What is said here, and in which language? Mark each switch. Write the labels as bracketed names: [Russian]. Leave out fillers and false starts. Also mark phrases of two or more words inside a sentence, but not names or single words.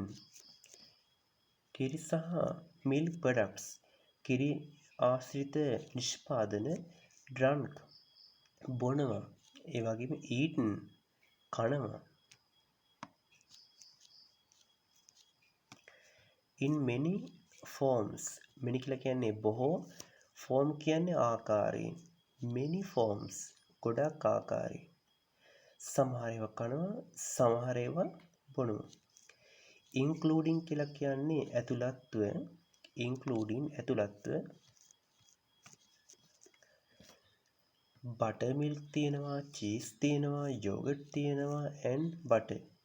[Sinhala] කිරි සහ [English] milk products [Sinhala] කිරි ආශ්‍රිත නිෂ්පාදන drunk බොනවා. ඒ වගේම eaten කනවා. [English] In many forms. [Sinhala] many කියලා කියන්නේ බොහෝ, form කියන්නේ ආකාරයෙන්. [English] many forms [Sinhala] ගොඩක් ආකාරයෙන්. සමහර ඒවා කනවා, සමහර ඒවා බොනවා. including කියලා කියන්නේ ඇතුළත්ව, including ඇතුළත්ව. [English] butter milk [Sinhala] තියෙනවා, චීස් තියෙනවා, යෝගට් තියෙනවා [English] and butter.